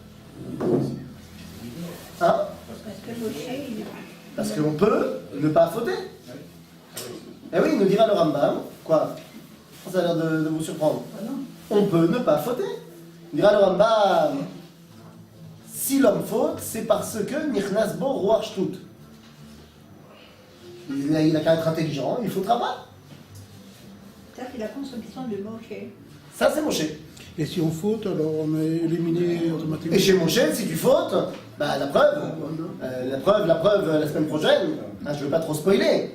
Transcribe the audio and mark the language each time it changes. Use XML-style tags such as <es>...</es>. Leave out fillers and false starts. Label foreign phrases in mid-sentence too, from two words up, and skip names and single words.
<fr>Hein? Parce qu'on peut ne pas fauter. Eh oui, il nous dira le Rambam. Quoi? Ça a l'air de vous surprendre. On peut ne pas fauter. Il dira le Rambam. Si l'homme faute, c'est parce que</fr> <he>נכנס בו רוח שטות.</he> <fr>Il a qu'à être intelligent, il ne faudra pas. Ça, c'est la consommation de Moshe. Ça, c'est Moshe. Et si on faute, alors on est éliminé automatiquement. Et chez Moshe, si tu fautes, bah, la preuve, la semaine prochaine, hein, je ne veux pas trop spoiler.</fr>